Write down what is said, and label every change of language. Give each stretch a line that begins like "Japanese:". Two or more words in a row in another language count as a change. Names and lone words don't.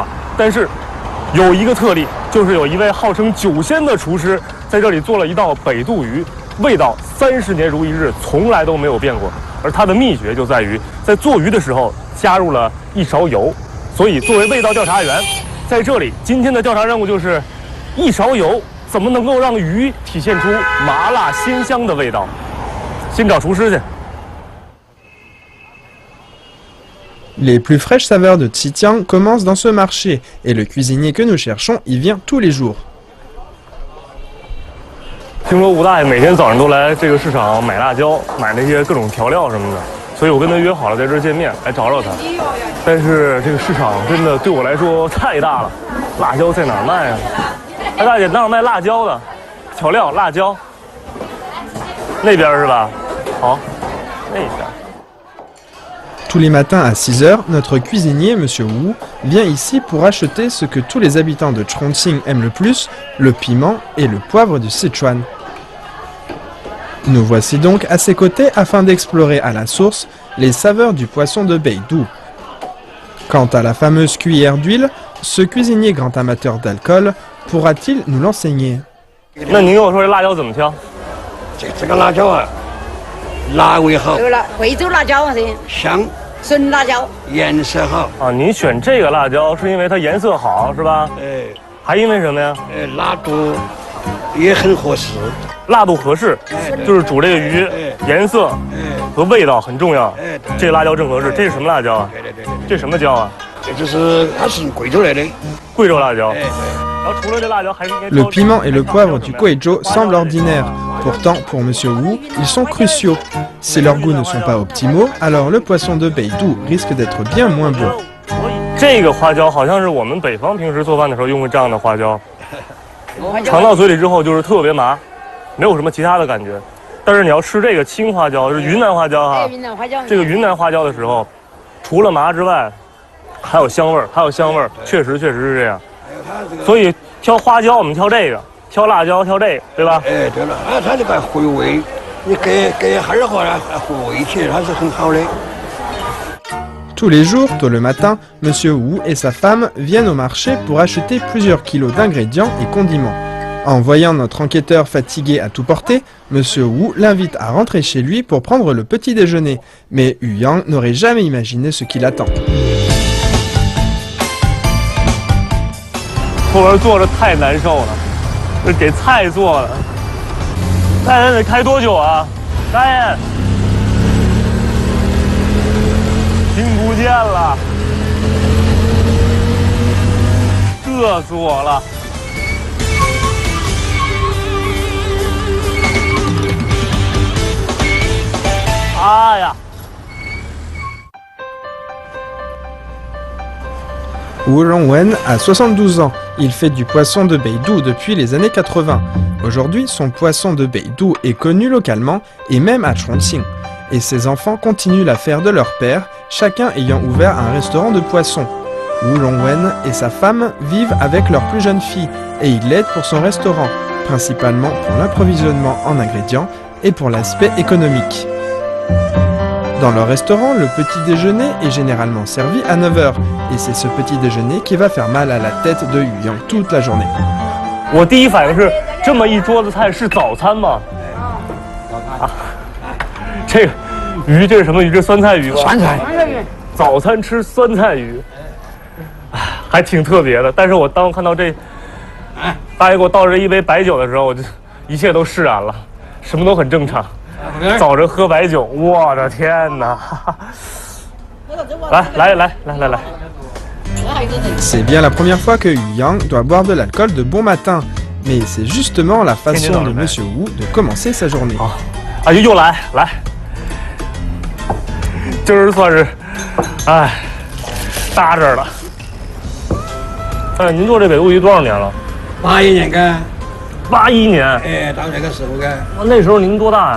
Chinese: 但是有一个特例，就是有一位号称酒仙的厨师在这里做了一道北渡鱼，味道30年如一日，从来都没有变过。而它的秘诀就在于在做鱼的时候加入了一勺油。所以作为味道调查员，在这里今天的调查任务就是一勺油怎么能够让鱼体现出麻辣鲜香的味道。先找厨师去。
French: Les plus fraîches saveurs de Xitiang commencent dans ce marché, et le cuisinier que nous cherchons y vient tous les jours.
Chinese: 听说吴大爷每天早上都来这个市场买辣椒，买那些各种调料什么的，所以我跟他约好了在这儿见面，来找找他。但是这个市场真的对我来说太大了，辣椒在哪儿卖啊？哎，大姐，哪有卖辣椒的？调料辣椒，那边是吧？好，那边。
French: Tous les matins à 6 h, notre cuisinier, M. Wu, vient ici pour acheter ce que tous les habitants de Chongqing aiment le plus, le piment et le poivre du Sichuan. Nous voici donc à ses côtés afin d'explorer à la source les saveurs du poisson de Beidou. Quant à la fameuse cuillère d'huile, ce cuisinier grand amateur d'alcool pourra-t-il nous l'enseigner?
Chinese: 那您跟我说这辣椒怎么挑？这个辣椒啊，辣味好，贵州辣椒是香，纯辣椒，颜色好。啊，您选这个辣椒是因为它颜色好是吧？哎，还因为什么呀？辣度也很合适。辣度合适，就是煮这个鱼，颜色和味道很重要。这个辣椒正合适。这是什么辣椒啊？对。这什么椒啊？这就是它是贵州来的。贵州辣椒。然后除了这辣椒，还应该。
French: Le piment et le poivre du Guizhou semblent ordinaires. Pourtant, pour M. Wu, ils sont cruciaux. Si leurs goûts ne sont pas optimaux, alors le poisson de Beidou risque d'être bien moins bon.
Chinese: 这个花椒好像是我们北方平时做饭的时候用的这样的花椒，尝到嘴里之后就是特别麻，没有什么其他的感觉。但是你要吃这个青花椒，是云南花椒哈。云南花椒。这个云南花椒的时候， 除了麻之外，还有香味儿，还有香味儿，确实是这样。所以挑花椒我们挑这个，挑辣椒挑这个，对吧？哎，对了，它这个回味，你给哈儿话呢，回味起来它是很好的。
French: Tous les jours, tôt le matin, Monsieur Wu et sa femme viennent au marché pour acheter plusieurs kilos d'ingrédients et condiments. En voyant notre enquêteur fatigué à tout porter, Monsieur Wu l'invite à rentrer chez lui pour prendre le petit déjeuner. Mais Yu Yang n'aurait jamais imaginé ce qui l'attend. 后边坐着太难受了，这给菜做了。大爷得开多久啊？大爷，听不见了，饿死我了。哎呀！ Wu Rongwen a 72 ans. Il fait du poisson de Beidou depuis les années 80. Aujourd'hui, son poisson de Beidou est connu localement et même à Chongqing. Et ses enfants continuent la faire de leur père, chacun ayant ouvert un restaurant de poissons. Wu Rongwen et sa femme vivent avec leur plus jeune fille et ils l'aident pour son restaurant, principalement pour l'approvisionnement en ingrédients et pour l'aspect économique. Dans leur restaurant, le petit déjeuner est généralement servi à 9h, et c'est ce petit déjeuner qui va faire mal à la tête de Yu Yang toute la journée.
Chinese: 我第一反应是，这么一桌子菜是早餐吗？啊，这个鱼这是什么鱼？这酸菜鱼吧？酸菜鱼。早餐吃酸菜鱼，还挺特别的。但是我当我看到这，大爷给我倒这一杯白酒的时候，我就一切都释然了，什么都很正常。早晨喝白酒，我的天哪！来。
French: C'est bien la première fois que Yu Yang doit boire de l'alcool de bon matin, mais c'est justement la façon de Monsieur Wu de commencer sa journée.
Chinese: 啊，又来，今儿算是，哎，搭这儿了。哎，您做这北渡鱼多少年了 81年干？81年。哎，到这个时候干。那时候您多大呀